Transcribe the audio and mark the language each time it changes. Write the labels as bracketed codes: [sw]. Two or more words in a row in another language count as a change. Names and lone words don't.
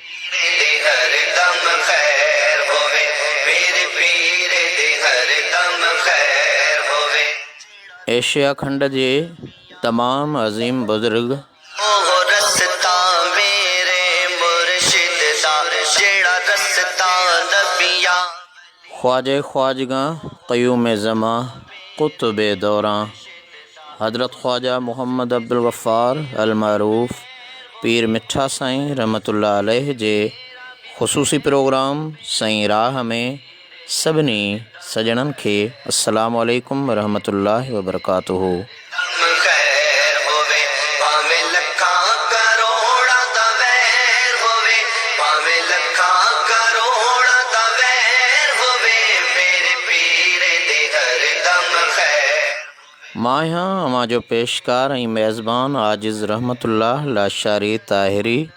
[sd] एशिया खंड जे तमाम अज़ीम बुज़ुर्ग ख्वाजे ख्वाजगा क़य्यूम ज़मा क़ुतुब दौरां हज़रत ख्वाजा मोहम्मद अब्दुल गफ़्फ़ार अल मरूफ़ पीर मिठा साईं [ar] رحمة الله عليه [sd] जे ख़ुसूसी प्रोग्राम साईं राह में सभिनी सजणनि खे [ar] السلام عليكم ورحمة الله وبركاته. [sd] मां यहाँ अमा जो पेशकार ऐं मेज़बान आजिज़ रहमतुल्लाह लाशारी ताहिरी